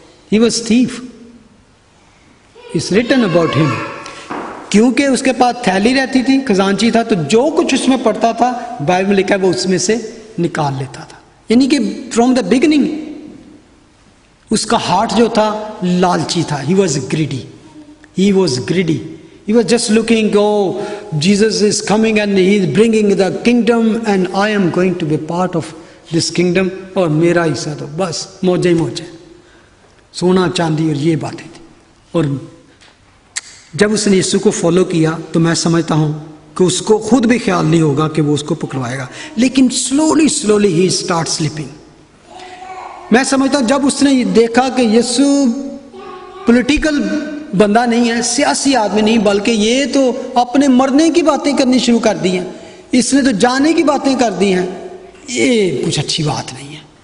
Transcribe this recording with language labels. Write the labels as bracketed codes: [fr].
[en] He was thief. It's written about him. [ur] کیونکہ اس کے پاس تھیلی رہتی تھی, خزانچی تھا, تو جو کچھ اس میں پڑتا تھا بائبل میں لکھا ہے وہ اس میں سے نکال لیتا تھا. یعنی کہ [en] from the beginning [ur] اس کا ہارٹ جو تھا لالچی تھا. [en] He was greedy. He was just looking, oh, Jesus is coming and he is bringing the kingdom and I am going to be part of this kingdom. [ur] اور میرا حصہ تو بس موجے موجے, سونا چاندی اور یہ باتیں تھی. اور جب اس نے یسوع کو فالو کیا تو میں سمجھتا ہوں کہ اس کو خود بھی خیال نہیں ہوگا کہ وہ اس کو پکڑوائے گا. لیکن [en] Slowly ہی start slipping. [ur] میں سمجھتا ہوں جب اس نے دیکھا کہ یسوع پولیٹیکل بندہ نہیں ہے, سیاسی آدمی نہیں, بلکہ یہ تو اپنے مرنے کی باتیں کرنی شروع کر دی ہیں, اس نے تو جانے کی باتیں کر دی ہیں, یہ کچھ اچھی بات نہیں ہے.